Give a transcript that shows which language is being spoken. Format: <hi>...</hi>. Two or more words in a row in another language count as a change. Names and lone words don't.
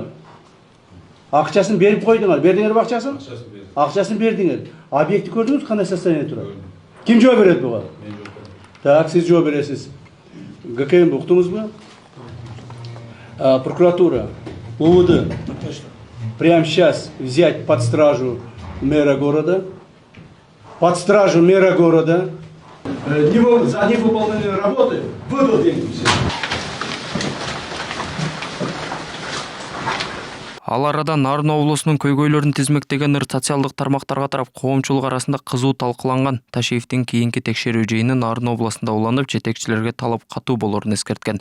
<ky>Акчасын берип койдуңар. Бердиңерби акчасын? Акчасын бердиңер. Объекти көрдүңүз кандай состояние турат? Ким жооп берет буга? Так, сиз жооп бересиз. ГКМ уктуңузбу?</ky> <ru>Прокуратура, УВД, прямо сейчас взять под стражу мэра города, за невыполненные работы выдал деньги.</ru> <ky>Ал арада Нарын облусунун көйгөйлөрүн тизмектеген социалдык тармактарга тарап коомчулук арасында кызуу талкууланган. Ташиевдин кийинки текшерүү жыйыны Нарын областында уланып, жетекчилерге талап катуу болорун эскерткен.</ky>